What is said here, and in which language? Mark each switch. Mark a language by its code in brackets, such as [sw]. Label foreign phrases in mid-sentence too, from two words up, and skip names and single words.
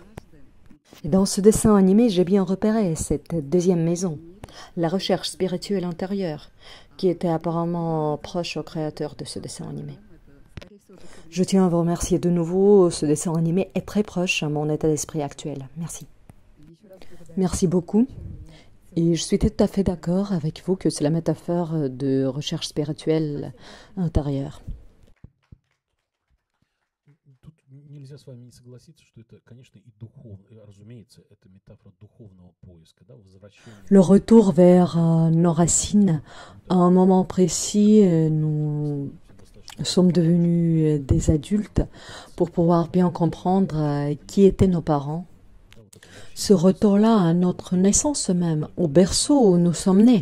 [fr] Et dans ce dessin animé, j'ai bien repéré cette deuxième maison, la recherche spirituelle intérieure, qui était apparemment proche au créateur de ce dessin animé. Je tiens à vous remercier de nouveau, ce dessin animé est très proche à mon état d'esprit actuel. Merci. Merci beaucoup. Et je suis tout à fait d'accord avec vous que c'est la métaphore de recherche spirituelle intérieure. [ru] Нельзя с вами не согласиться, что это, конечно, и духовно, разумеется, это метафора духовного поиска, да, возвращения. [fr] Le retour vers nos racines, à un moment précis, nous sommes devenus des adultes pour pouvoir bien comprendre qui étaient nos parents. Ce retour-là à notre naissance même, au berceau où nous sommes nés.